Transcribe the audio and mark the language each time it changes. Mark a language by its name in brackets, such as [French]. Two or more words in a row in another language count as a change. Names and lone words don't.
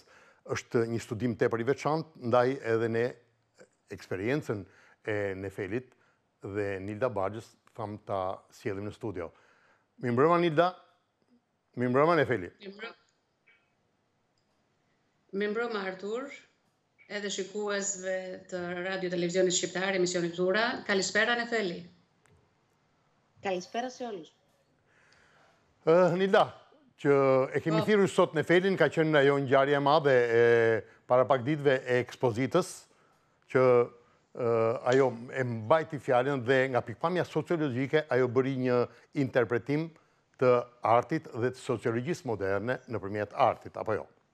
[Albanian] Është një studim tepër i veçantë, ndaj edhe ne eksperiencën e Nefelit dhe Nilda Baxhës tham ta sjellim në studio. Mirëmbrëma Nilda. Mirëmbrëma Nefeli. Mirëmbrëma Artur, edhe shikuesve të radio televizionit shqiptar, emisionit Ura. [Greek] Καλησπέρα Νεφέλη. Καλησπέρα σε όλους. [Albanian] Nilda, që e kemi thirrur sot Nefelin, ka qenë ajo ngjarje e madhe para pak ditëve e ekspozitës, që ajo e mbajti fjalën dhe nga pikpamja sociologjike ajo bëri një interpretim të artit dhe të sociologjisë moderne nëpërmjet artit, apo jo?